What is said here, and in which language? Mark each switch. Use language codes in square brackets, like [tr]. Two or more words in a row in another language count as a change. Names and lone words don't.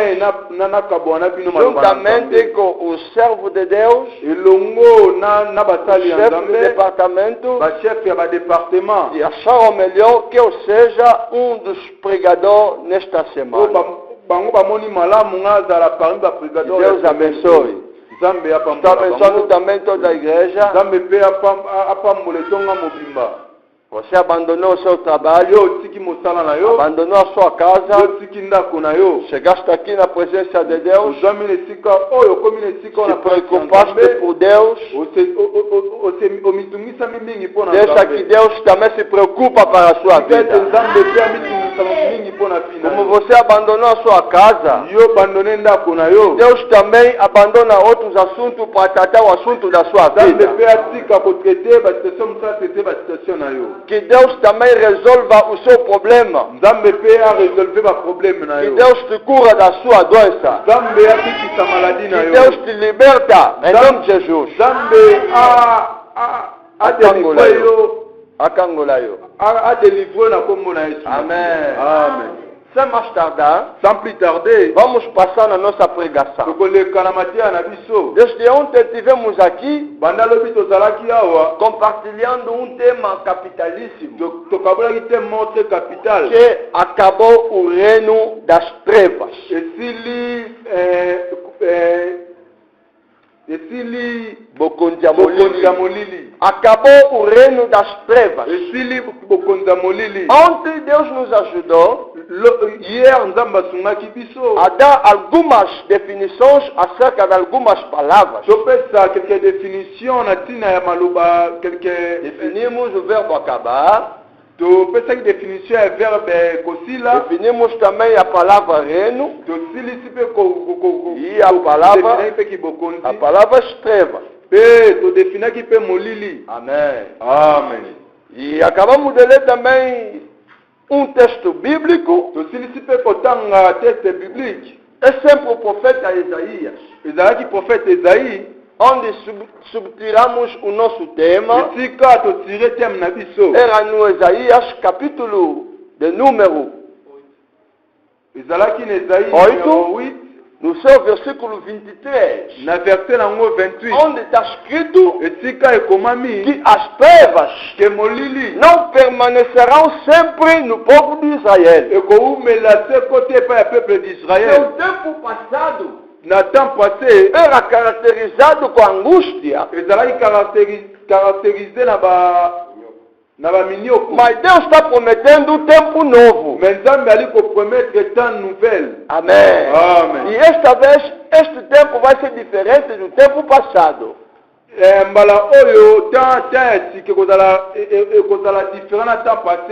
[pt] Juntamente com o servo de Deus, o chefe do departamento, e acharam melhor que eu seja um dos pregadores nesta semana. Deus abençoe. Estou abençoando também toda a igreja. Você abandonou o seu trabalho, [ln] yo tiki mosala na yo, [pt] abandonou a sua casa, [ln] yo tiki ndako na yo, [pt] chegaste aqui na presença de Deus, [ln] ozwami na esika oyo okomi na esika te na [pt] preocupaste por Deus, [ln] omitungisami mingi mpo na [pt] deixa que Deus também se preocupa para a sua [ln] ete [pt] vida. [ln] nzambe mpe amitungisa mingi mpo na fina [pt] Como você abandonou a sua casa, [ln] yo abandone ndako na yo, [pt] Deus também abandona outros assuntos para tratar o assunto da sua [ln] nzambe [pt] vida. [ln] mpe atika kotraite basituation mosusu atraite basituation na yo, [pt] Que Deus também resolva o seu problema. [ln] nzambe mpe aresolve baproblème na [pt] Que [ln] yo, [pt] Deus te cura da sua doença. [ln] nzambe abikisa maladi na [pt] Que [ln] yo, [pt] Deus te liberta em nome de Jesus. [ln] nzambe adelivre yo, Akangola yo. adelivre na kombo na Yesu. [pt] Amen. [ln] Amen. [pt] Sem mais tardar, [fr] Sans plus tarder, [pt] vamos passar na nossa pregação. [ln] tokoleka na materia na biso. [pt] Desde ontem tivemos aqui [ln] Banda lobi tozalaki awa, [pt] compartilhando um tema capitalíssimo [ln] tokabolaki te [fr] montre capital. [pt] que acabou o reino das trevas. [ln] Esili Bokonzi ya bokonzi ya molili. molili. [pt] Acabou o reino das trevas. [ln] Esili bokonzi ya molili. [pt] Ontem Deus nos ajudou [ln] Hier nzambe asungaki biso. [pt] a dar algumas definições acerca de algumas palavras. [ln] Topesa [fr] quelques définitions [ln] na tina ya maloba quelques [pt] Definimos o verbo acabar, [ln] topesaki définition ya verbe kosila. [pt] definimos também a palavra reino [ln] Tosilisi mpe [pt] e a palavra, [ln] mpe kibokonzi. [pt] a palavra trevas. [ln] Mpe todefinaki mpe molili. [pt] Amém. [ln] Amen. [pt] E acabamos de ler também um texto bíblico. [ln] Tosilisi mpe kotanga [fr] texte biblique. [pt] É sempre o profeta Isaías, [ln] Ezalaki prophète Esaïe. [pt] onde subtiramos o nosso tema. [ln] Esika totire teme na biso. [pt] Era no Isaías, capítulo de número, [ln] Ezalaki na Esaïe [pt] Oito. [ln] numéro 8. [pt] no seu versículo 23, [ln] Na verset nango 28. [pt] onde está escrito [ln] Esika ekomami [pt] que as trevas [ln] ke molili [pt] não permanecerão sempre no povo de Israel. [ln] ekoumela se kote epai ya [fr] peuple d'Israël. [pt] Seu tempo passado [fr] Na temps passé, [pt] era caracterizado com angústia, [ln] ezalaki caractérisé na baminyoko. [pt] mas Deus está prometendo um tempo novo. [ln] Mais Nzambe ali kopromettre [fr] temps nouvelle. [pt] Amém. [ln] Amen. [pt] E esta vez, este tempo vai ser diferente do tempo passado. [ln] Mbala oyo temps ya sika ekozala différent na [fr] temps passé.